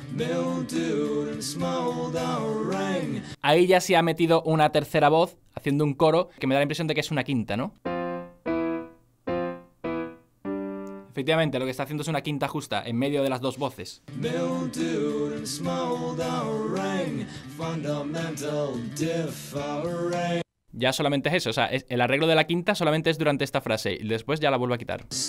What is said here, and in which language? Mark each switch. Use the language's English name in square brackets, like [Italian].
[English] Mildewed and smoldering. [Spanish] Ahí ya se ha metido una tercera voz haciendo un coro que me da la impresión de que es una quinta, ¿no? Efectivamente, lo que está haciendo es una quinta justa en medio de las dos voces. [English] Mildewed and smoldering, fundamental difference. [Spanish] Ya solamente es eso, o sea, el arreglo de la quinta solamente es durante esta frase y después ya la vuelvo a quitar.